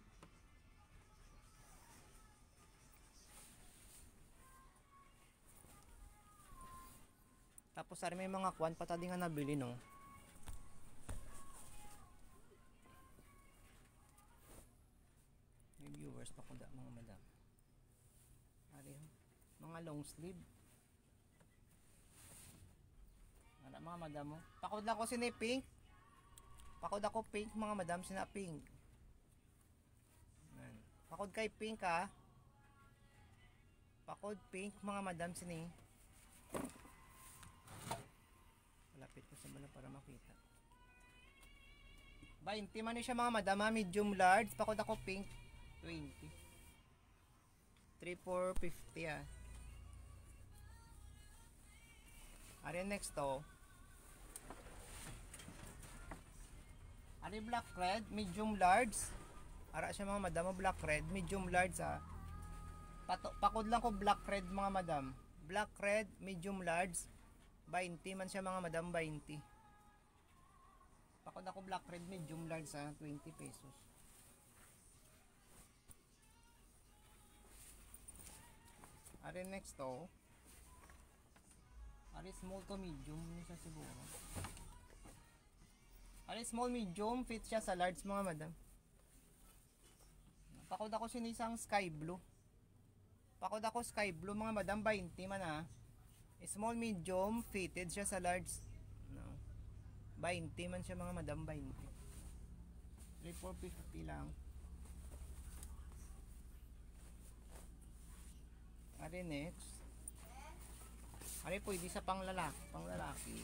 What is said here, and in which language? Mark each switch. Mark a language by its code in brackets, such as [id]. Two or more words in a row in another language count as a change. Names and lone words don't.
[hil] Tapos ari may mga kwan patadi nga nabili no. May viewers pa ko da mga madam. Ari mga [en] long sleeve. [hil] Ana mga madam mo. Pakod ako sini pink. Pakod ako pink mga madam sina pink. Yan. Pakod kay pink ha. Pakod pink mga madam sini. Lapit ko sa bala para makita. 20 man siya mga madama, [en] medium large. [hil] Pakod ako pink, 20. 3,450 ah. Ari [en] next to. [hil] Ari [en] black red, medium large. [hil] Ara siya mga madama, [en] black red, medium large [hil] ah. Pakod lang ko [en] black red [hil] mga madam. [en] Black red, medium large. [hil] 20 man siya mga madam, 20. Pakod ako [en] black red medium large [hil] sa 20 pesos. Ari [en] next to. [hil] Ari [en] small to medium [hil] ni siya siguro. Ari [en] small medium fit [hil] siya sa large mga madam. Pakod ako sinisang [en] sky blue. [hil] Pakod ako [en] sky blue [hil] mga madam, 20 man ah. [en] Small medium fitted [hil] siya sa large no. 20 man siya mga madam, 20. 3,450 lang. Ari next. Ari pwede sa panglalaki.